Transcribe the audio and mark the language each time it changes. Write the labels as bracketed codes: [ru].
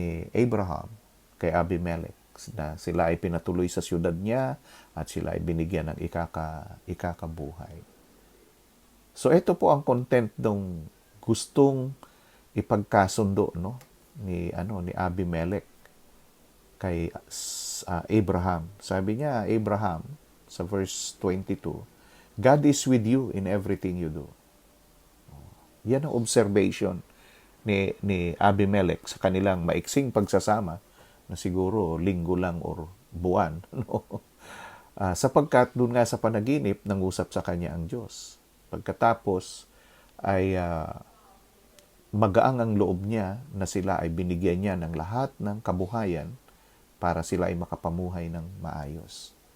[tl] Abraham kay Abimelech, na sila ay pinatuloy sa siyudad niya at sila ay binigyan ng ikakabuhay. So ito po ang content ng gustong ipagkasundo, no, ni Abimelech kay Abraham. Sabi niya, [en] Abraham, sa verse 22, God is with you in everything you do. [tl] Yan ang observation ni Abimelech sa kanilang maiksing pagsasama, na siguro linggo lang or buwan, no? Sapagkat doon nga sa panaginip, nangusap sa kanya ang Diyos. Pagkatapos ay magaang ang loob niya na sila ay binigyan niya ng lahat ng kabuhayan para sila ay makapamuhay ng maayos.